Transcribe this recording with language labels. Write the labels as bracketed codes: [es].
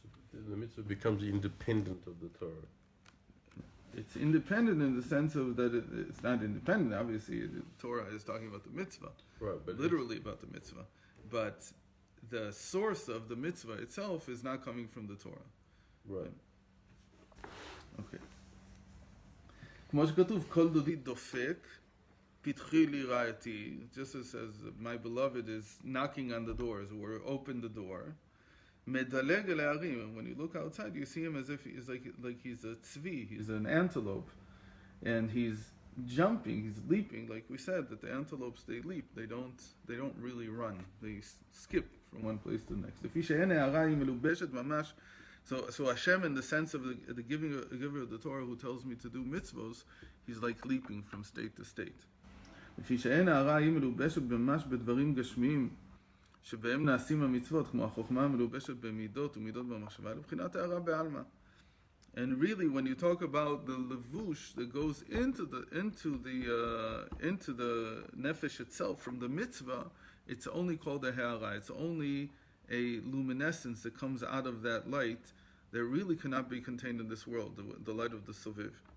[en] So the mitzvah becomes independent of the Torah. It's independent in the sense of that it's not independent. Obviously, the Torah is talking about the mitzvah, right? But literally about the mitzvah. But the source of the mitzvah itself is not coming from the Torah. Right. Okay. [he] כמו שכתוב, כל דודי דופק, פתחי לי רעייתי. [en] Just as says, my beloved is knocking on the doors, or open the door. [he] מדלג אל הערים. [en] When you look outside, you see him as if he's like he's a tzvi, he's an antelope, and he's jumping, he's leaping. Like we said, that the antelopes, they leap, they don't really run, they skip from one place to the next. [he] לפי שאין הערה היא מלובשת ממש. [en] So Hashem, in the sense of the giver of the Torah, who tells me to do mitzvos, he's like leaping from state to state. [he] לפי שאין הערה היא מלובשת ממש בדברים גשמיים שבהם נעשים המצוות, כמו החוכמה המלובשת במידות ומידות במחשבה, לבחינת הערה בעלמא. [en] And really, when you talk about the levush that goes into the nefesh itself from the mitzvah, it's only called a ha'ara. It's only a luminescence that comes out of that light that really cannot be contained in this world, the light of the soviv.